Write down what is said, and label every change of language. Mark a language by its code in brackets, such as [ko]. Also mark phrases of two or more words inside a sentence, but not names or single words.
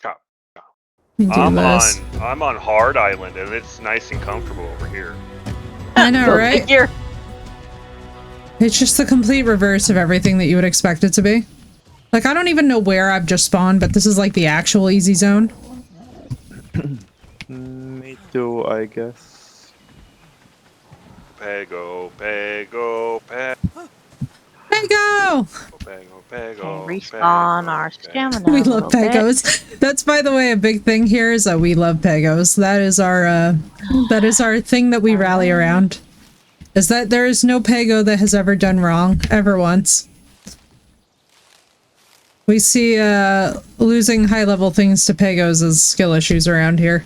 [en] I'm on Hard Island and it's nice and comfortable over here. Oh I know, Go right? figure. It's just the complete reverse of everything that you would expect it to be. Like, I don't even know where I've just spawned, but this is like the actual easy zone. Me too, I guess. Pego, pego, pego, Pego! pego, Okay, pego. respawn pego, our pego. stamina. We a love little bit. Pegos. That's, by the way, a big thing here is that we love Pegos. That is our thing that we rally around. Is that there is no Pego that has ever done wrong, ever once. We see losing high-level things to Pegos as skill issues around here.